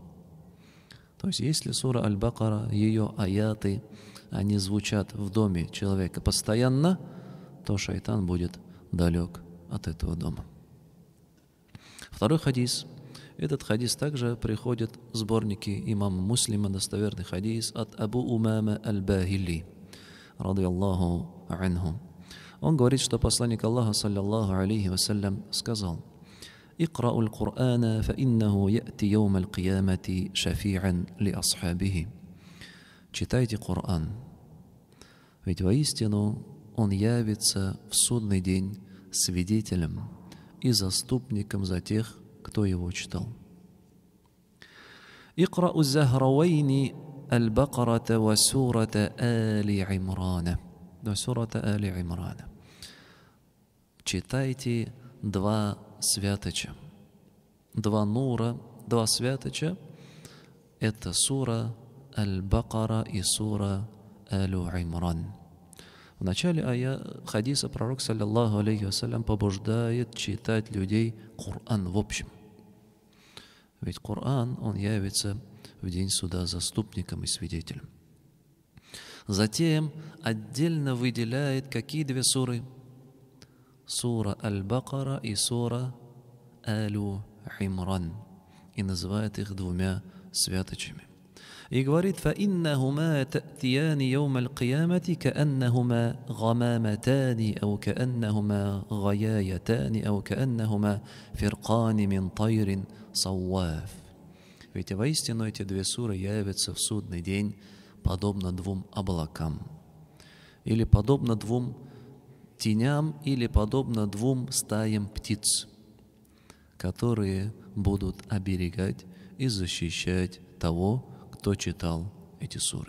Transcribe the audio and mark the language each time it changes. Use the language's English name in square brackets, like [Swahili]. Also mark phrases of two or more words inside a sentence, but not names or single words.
[Russian] То есть если сура Аль-Бакара, ее аяты, они звучат в доме человека постоянно, то шайтан будет далек от этого дома. Второй хадис. Этот хадис также приходит в сборники имама Муслима, достоверный хадис от Абу Умама Аль-Бахили, [Arabic] رضي الله عنه. [Russian] Он говорит, что посланник Аллаха, [Arabic] صلى الله عليه وسلم, сказал: «اقرءوا القرآن فإنه يأتي يوم القيامة شفيعا لأصحابه». [Russian] Читайте Коран, ведь воистину он явится в судный день свидетелем и заступником за тех, кто его читал. [Arabic] «اقرءوا الزهراوين البقرة وسورة آل عمران». [Russian] Читайте 2 святоча, 2 нура, 2 святоча. Это сура Аль-Бакара и сура Алю Имран. В начале хадиса пророк, [Arabic] صلى الله عليه وسلم, [Russian] побуждает читать людей Коран в общем. Ведь Коран, он явится в день суда заступником и свидетелем. Затем отдельно выделяет какие 2 суры? Сура Аль-Бакара и сура Алю Имран. И называет их 2 святочами. И говорит: [Arabic] فَإِنَّهُمَا تَأْتِيَانِ يَوْمَ الْقِيَامَةِ كَأَنَّهُمَا غَمَامَتَانِ أَوْ كَأَنَّهُمَا غَيَايَتَانِ أَوْ كَأَنَّهُمَا فِرْقَانِ مِنْ طَيْرٍ صَوَّافٍ. [Russian] Ведь воистину эти 2 суры явятся в судный день подобно 2 облакам, или подобно 2 теням, или подобно 2 стаям птиц, которые будут оберегать и защищать того, кто читал эти суры.